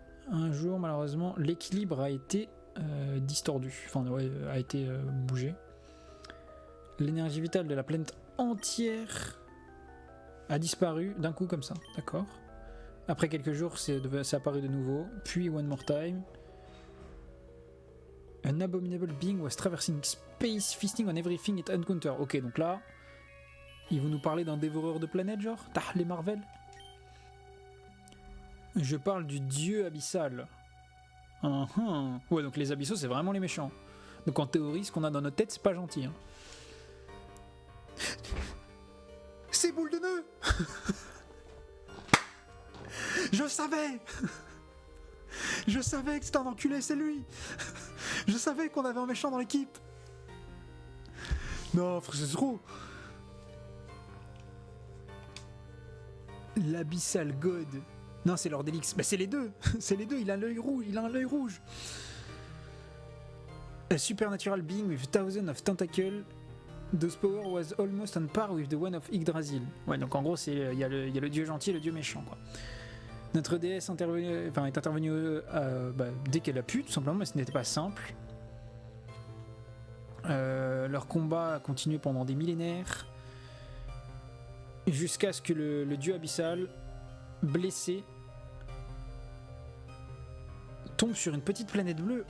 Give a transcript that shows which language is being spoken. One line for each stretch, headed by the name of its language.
French: Un jour, malheureusement, l'équilibre a été distordu. Enfin, ouais, a été bougé. L'énergie vitale de la planète entière a disparu d'un coup comme ça. D'accord. Après quelques jours, c'est apparu de nouveau.
English: Puis, one more time. An abominable being was traversing space, feasting on everything it encountered.
French: Ok, donc là, ils vont nous parler d'un dévoreur de planètes, genre les Marvel. Je parle du dieu abyssal. Ouais, donc les abyssaux, c'est vraiment les méchants. Donc en théorie, ce qu'on a dans notre tête, c'est pas gentil. Hein. C'est boule de nœud. Je savais. Je savais que c'était un enculé, c'est lui. Je savais qu'on avait un méchant dans l'équipe. Non, frère, c'est trop. L'Abyssal God. Non, c'est Lord Elix. Bah, c'est les deux. C'est les deux. Il a l'œil rouge.
English: A supernatural being with thousands of tentacles. Those power was almost on par with the one of Yggdrasil.
French: Ouais, donc en gros, il y a le dieu gentil et le dieu méchant, quoi. Notre déesse est intervenue dès qu'elle a pu, tout simplement, mais ce n'était pas simple. Leur combat a continué pendant des millénaires, jusqu'à ce que le dieu abyssal, blessé, tombe sur une petite planète bleue.